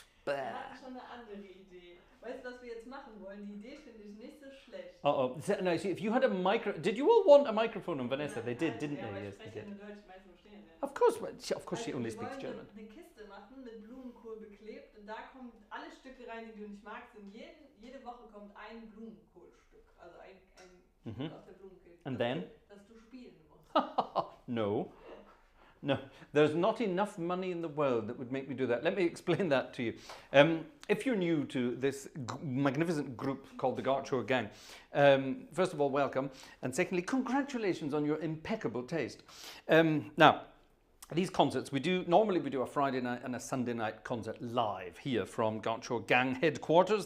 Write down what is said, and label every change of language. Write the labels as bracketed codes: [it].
[de] Wir hatten schon eine andere Idee. Weißt du, was wir jetzt machen wollen? Die Idee finde ich nicht so schlecht. Uh-oh. [en] No, see, if you had a did you all want a microphone on Vanessa? They did, didn't they? Yes, they did. Of course she only speaks German. [de] Eine Kiste machen mit Blumenkohl beklebt, und da kommen alle Stücke rein, die du nicht magst, und jede Woche kommt ein Blumenkohlstück, also ein Stück aus der Blumenkohl. [en] And then? [de] Dass du spielen musst. [en] No. No, there's not enough money in the world that would make me do that. Let me explain that to you. If you're new to this magnificent group called the Gartshore Gang, first of all, welcome. And secondly, congratulations on your impeccable taste. Now, these concerts, normally we do a Friday night and a Sunday night concert live here from Gartshore Gang headquarters.